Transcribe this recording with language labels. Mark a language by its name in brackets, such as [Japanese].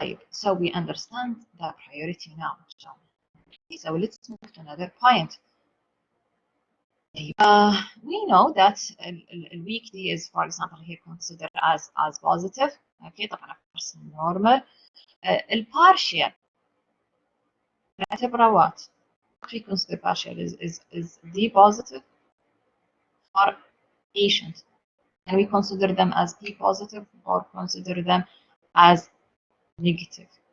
[English] So we understand the priority now. So let's move to another point. We know that weak D is, for example, here considered as positive. Okay, طبعا normal. [Arabic] البارشال نعتبره what? [English] We consider partial is D positive for patient. And we consider them as D positive or consider them as negative.